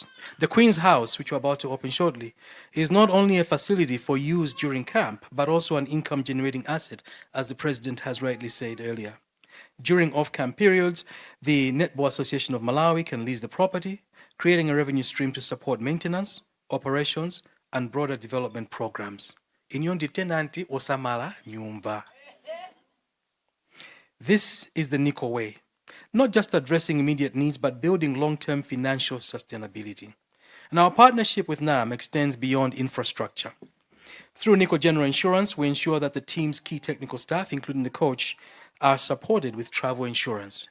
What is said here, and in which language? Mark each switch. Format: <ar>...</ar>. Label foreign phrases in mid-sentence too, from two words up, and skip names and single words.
<en>The Queen's House, which we're about to open shortly, is not only a facility for use during camp, but also an income-generating asset, as the President has rightly said earlier. During off-camp periods, the Netball Association of Malawi can lease the property, creating a revenue stream to support maintenance, operations, and broader development programs.</en> <ny>Inyondi tenanti osamala nyumba.</ny> <en>This is the Nico way. Not just addressing immediate needs, but building long-term financial sustainability. And our partnership with NAM extends beyond infrastructure. Through Nico General Insurance, we ensure that the team's key technical staff, including the coach, are supported with travel insurance.</en>